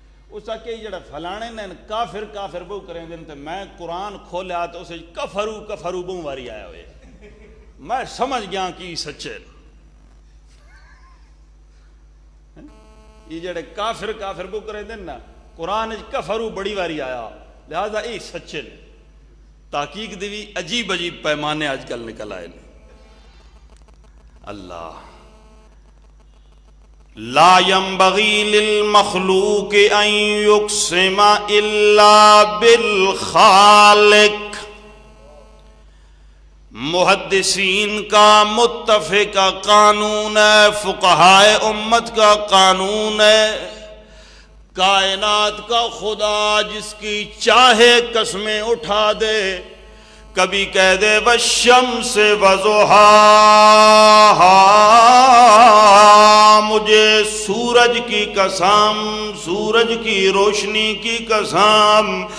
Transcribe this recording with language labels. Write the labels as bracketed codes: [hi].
[pa] اس آکے جڑا فلانے نے کافر کافر بہو کریں دن تے میں قرآن کھولیا تو اسے کفرو بہو واری آیا ہوئے میں سمجھ گیا کہ سچے یہ جڑے کافر بہو کریں دن نا قرآن کفرو بڑی واری آیا لہذا یہ سچے تحقیق دی بھی عجیب پیمانے آج کل نکل آئے اللہ. [ar] لا ينبغي للمخلوق ان يقسم الا بالخالق. [ur] محدثین کا متفقہ قانون ہے فقہائے امت کا قانون ہے کائنات کا خدا جس کی چاہے قسمیں اٹھا دے کبھی کہہ دے [ar] والشمس وضحاہا [ur] مجھے سورج کی قسم سورج کی روشنی کی قسم